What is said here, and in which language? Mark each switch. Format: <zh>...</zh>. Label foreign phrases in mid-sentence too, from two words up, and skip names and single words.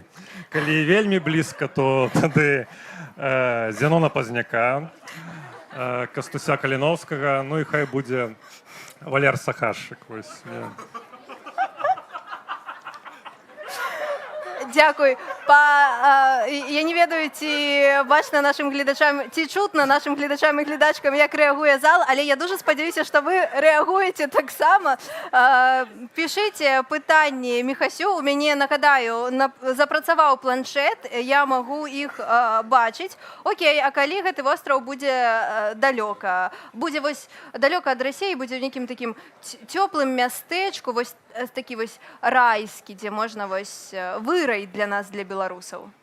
<be>Калі вельмі блізка, то тады Зенона Пазняка, Кастуся Каліновскага, ну і хай будзе Валер Сахашчык. Дзякуй. Я не ведаю, ці бачна нашым гледачам, ці чутна нашым гледачам і гледачкам, як рэагуе зал, але я дуже спадзяюся, што вы рэагуеце таксама. Пішыце пытанні Міхасю. У мяне, нагадаю, запрацаваў планшет, я магу іх бачыць. Окей, а калі гэты востраў будзе далёка? Будзе вось далёка ад Расіі, будзе ў нейкім такім цёплым мястэчку, вось такі вось райскі, дзе можна вось вырай для нас, для беларусаў.</be>